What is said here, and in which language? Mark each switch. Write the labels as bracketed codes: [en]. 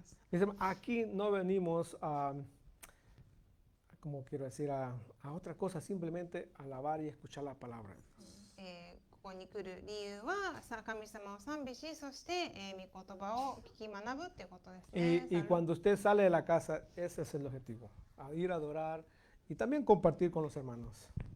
[es] Dicen, aquí no venimos a, como quiero decir, a otra cosa, simplemente a alabar y escuchar la palabra. [ja] ここに来る理由は神様を賛美し、そして、御言葉を聞き学ぶっていうことですね。 [es] Y cuando usted sale de la casa, ese es el objetivo, a ir a adorar y también compartir con los hermanos.